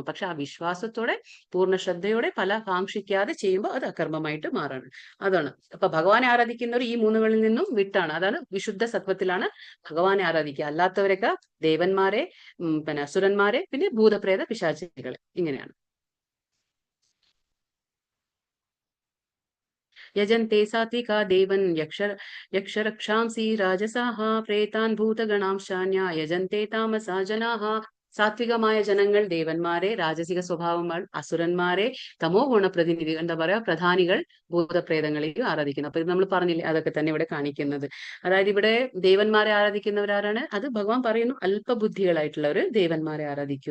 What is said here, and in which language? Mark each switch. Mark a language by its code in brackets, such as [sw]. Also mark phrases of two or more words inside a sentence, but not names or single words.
[ml] പക്ഷെ ആ വിശ്വാസത്തോടെ, പൂർണ്ണ ശ്രദ്ധയോടെ, ഫല കാക്ഷിക്കാതെ ചെയ്യുമ്പോൾ അത് അകർമ്മമായിട്ട് മാറാണ്. അതാണ്. അപ്പൊ ഭഗവാനെ ആരാധിക്കുന്നവർ ഈ 3കളിൽ നിന്നും വിട്ടാണ്. അതാണ് വിശുദ്ധ സത്വത്തിലാണ് ഭഗവാനെ ആരാധിക്കുക. അല്ലാത്തവരൊക്കെ ദേവന്മാരെ, പിന്നെ അസുരന്മാരെ, പിന്നെ ഭൂതപ്രേത പിശാചികളെ, ഇങ്ങനെയാണ്. [sa] यजन्ते सात्विका देवन् यक्षरक्षांसि राजसाः प्रेतान् भूतगणांशान्या यजन्ते तामसा जनाः. [ml] സാത്വികമായ ജനങ്ങൾ ദേവന്മാരെ, രാജസിക സ്വഭാവങ്ങൾ അസുരന്മാരെ, തമോ ഗുണ പ്രതിനിധി എന്താ പറയാ പ്രധാനികൾ ഭൂതപ്രേതങ്ങളെയും ആരാധിക്കുന്നു. അപ്പൊ ഇത് നമ്മൾ പറഞ്ഞില്ലേ, അതൊക്കെ തന്നെ ഇവിടെ കാണിക്കുന്നത്. അതായത് ഇവിടെ ദേവന്മാരെ ആരാധിക്കുന്നവരാരാണ്, അത് ഭഗവാൻ പറയുന്നു അല്പബുദ്ധികളായിട്ടുള്ളവർ ദേവന്മാരെ ആരാധിക്കും.